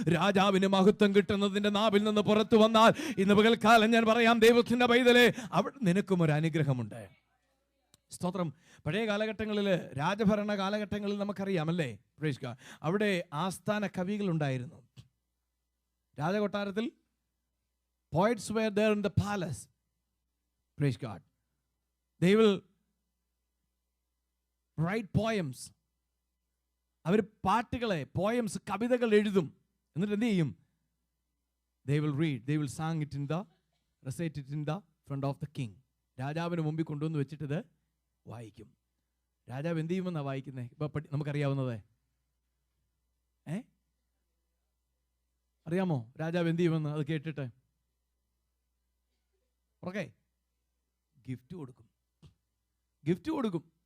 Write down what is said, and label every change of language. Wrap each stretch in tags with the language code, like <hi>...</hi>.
<ml>രാജാവിന് മഹത്വം കിട്ടുന്നതിന്റെ നാവിൽ നിന്ന് പുറത്തു വന്നാൽ, ഇന്ന് പകൽക്കാലം ഞാൻ പറയാം, ദൈവത്തിന്റെ പൈതലേ, അവിടെ നിനക്കും ഒരു അനുഗ്രഹമുണ്ട്. സ്തോത്രം. പഴയ കാലഘട്ടങ്ങളിൽ, രാജഭരണ കാലഘട്ടങ്ങളിൽ നമുക്കറിയാമല്ലേ,</ml> <en>praise God,</en> <ml>അവിടെ ആസ്ഥാന കവികളുണ്ടായിരുന്നു. രാജകൊട്ടാരത്തിൽ</ml> <en>poets were there in the palace. Praise God. They will write poems.</en> <ml>അവർ പാട്ടുകളെ, പോയംസ്, കവിതകൾ എഴുതും. എന്നിട്ട് എന്ത് ചെയ്യും?</ml> <en>They will read, they will sing it in the, recite it in the front of the king.</en> <ml>രാജാവിന് മുമ്പിൽ കൊണ്ടുവന്ന് വെച്ചിട്ട് ഇത് വായിക്കും. രാജാവ് എന്ത് ചെയ്യുമെന്നാണ് വായിക്കുന്നത്? ഇപ്പൊ നമുക്കറിയാവുന്നത് അറിയാമോ? രാജാവ് എന്ത് ചെയ്യുമെന്ന് അത് കേട്ടിട്ട് ഓക്കെ ഗിഫ്റ്റ് കൊടുക്കും. ഗിഫ്റ്റ് കൊടുക്കും.</ml>